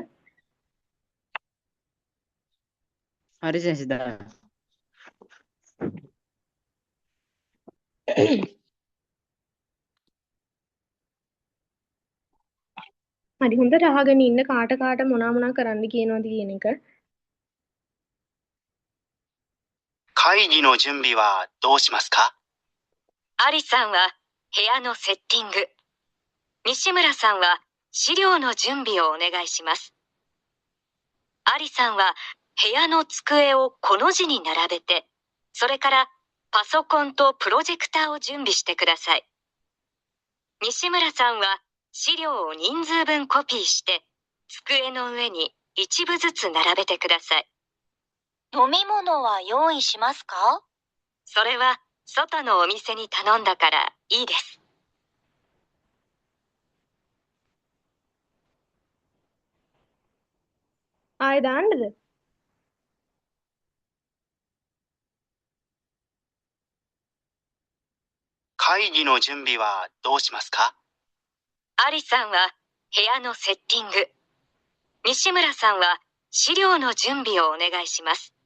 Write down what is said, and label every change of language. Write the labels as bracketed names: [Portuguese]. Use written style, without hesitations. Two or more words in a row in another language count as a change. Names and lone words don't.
[Sinhala] හරි සෙන්සි දාන්න. හරි හොඳට අහගෙන ඉන්න කාට මොනා කරන්න කියනවද කියන එක. [Japanese] 会議の準備はどうしますか？アリさんは部屋のセッティング。西村さんは資料の準備をお願いします。アリさんは部屋の机をこの字に並べて、それからパソコンとプロジェクターを準備してください。西村さんは資料を人数分コピーして、机の上に一部ずつ並べてください。飲み物は用意しますか？それは外のお店に頼んだからいいです。 [Sinhala] ආයෙ දාන්නද? [Japanese] 会議の準備はどうしますか？アリさんは部屋のセッティング。西村さんは資料の準備をお願いします。